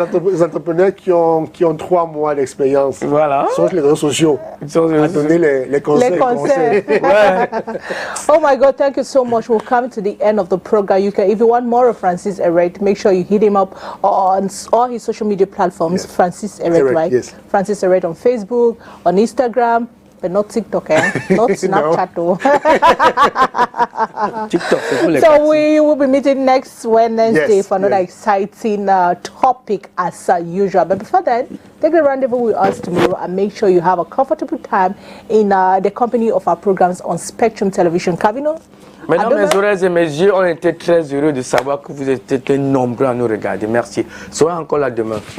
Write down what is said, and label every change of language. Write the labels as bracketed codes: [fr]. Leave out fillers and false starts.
[fr] Les entrepreneurs qui ont 3 mois d'expérience sur les réseaux sociaux à donner les conseils. [en] Oh my God, thank you so much. We'll come to the end of the program. If you want more of Francis ERET, make sure you hit him up on all his social media platforms. Francis ERET, right? Yes. Francis ERET on Facebook, on Instagram, but not TikTok, not Snapchat. [fr] TikTok, c'est pour les [en] So [fr] parties. [en] we will be meeting next Wednesday Yes, for another exciting topic as usual. But before then, take a rendezvous with us tomorrow and make sure you have a comfortable time in the company of our programs on Spectrum Television. Kavino? [fr] Mesdames, mes oreilles et mes yeux, on était très heureux de savoir que vous étiez nombreux à nous regarder. Merci. Soyez encore là demain.